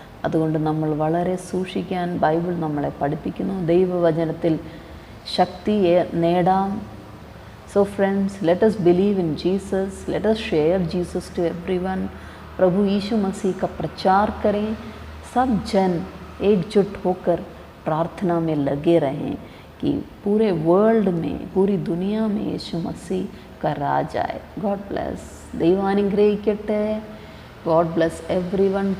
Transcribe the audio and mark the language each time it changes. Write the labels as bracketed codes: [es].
[ml] അതുകൊണ്ട് നമ്മൾ വളരെ സൂക്ഷിക്കാൻ ബൈബിൾ നമ്മളെ പഠിപ്പിക്കുന്നു. ദൈവവചനത്തിൽ ശക്തി നേടാം. [en] So friends, let us believe in Jesus, let us share Jesus to everyone. [hi] प्रभु यीशु मसीह का प्रचार करें. सब जन एकजुट होकर प्रार्थना में लगे रहें कि पूरे वर्ल्ड में, पूरी दुनिया में यीशु मसीह का राज आए. [en] God bless. [ml] ദൈവം അനുഗ്രഹിക്കട്ടെ. [en] God bless everyone.